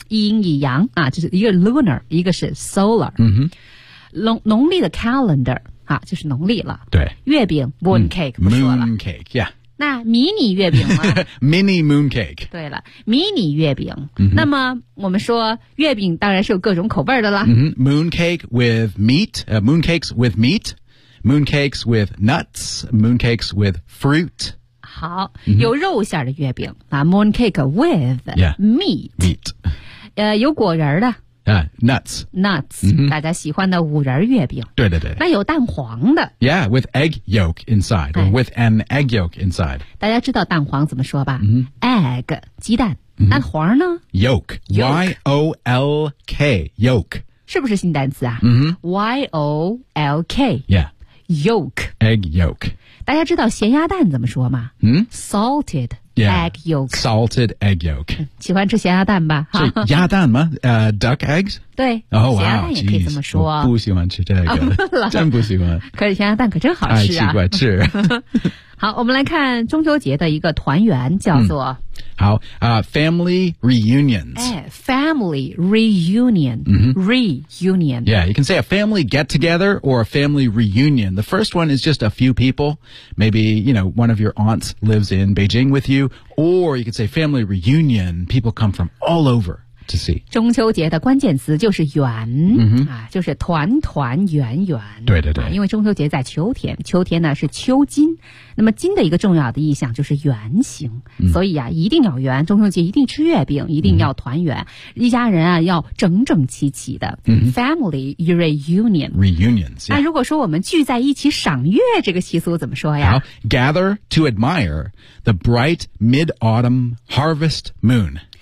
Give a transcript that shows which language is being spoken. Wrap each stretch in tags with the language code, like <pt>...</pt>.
<zh>阴以阳啊，就是一个 lunar, 一个是 solar. 嗯、mm-hmm. 哼。农历的 calendar 啊，就是农历了。对，月饼 moon cake、嗯、不说了</zh> <en>moon cake yeah。</en> <zh>那迷你月饼</zh> <en>吗？Mini moon cake。</en> <zh>对了，迷你月饼。Mm-hmm. 那么我们说月饼当然是有各种口味的啦。 Mm-hmm.</zh> <en>Moon cake with meat, moon cakes with meat, moon cakes with nuts, moon cakes with fruit。</en> <zh>好，有肉馅的月饼啊 ，</zh> <en>moon cake with meat。</en> <zh>有果仁的。</zh> <en>Nuts、</en> <zh>mm-hmm. 大家喜欢的五仁月饼，对对对，那有蛋黄的</zh> <en>Yeah, with egg yolk inside、哎、with an egg yolk inside</en> <zh>大家知道蛋黄怎么说吧、 mm-hmm. Egg, 鸡蛋、mm-hmm. 那黄呢</zh> <en>Yolk, Y-O-L-K, yolk</en> <zh>是不是新单词啊、 mm-hmm.</zh> <en>Y-O-L-K Yeah Yolk Egg yolk</en> <zh>大家知道咸鸭蛋怎么说吗、 mm-hmm.</zh> <en>Salted Yeah, egg yolk. Salted egg yolk.</en> <zh>喜欢吃咸鸭蛋吧？鸭蛋吗？</zh> <en>duck eggs?</en> <zh>对。</zh> <en>Oh, wow,</en> <zh>咸鸭蛋也可以这么说。我不喜欢吃这个。真不喜欢。可是咸鸭蛋可真好吃啊。太奇怪，吃。好，我们来看中秋节的一个团圆叫做。嗯、</zh> <en>好family reunions. 哎 ,family reunion.、 Mm-hmm. Reunion. Yeah, you can say a family get together or a family reunion. The first one is just a few people. Maybe, you know, one of your aunts lives in Beijing with you. Or you can say family reunion. People come from all over.</en> <zh>中秋节的关键词就是圆、 mm-hmm. 啊、就是团团圆圆对对对、啊、因为中秋节在秋天秋天呢是秋金那么金的一个重要的意象就是圆形、 mm-hmm. 所以啊一定要圆中秋节一定吃月饼一定要团圆、mm-hmm. 一家人啊要整整齐齐的、 mm-hmm.</zh> <en>Family reunion Reunions、yeah.</en> <zh>那如果说我们聚在一起赏月这个习俗怎么说呀</zh> <en>Gather to admire the bright mid-autumn harvest moon</en>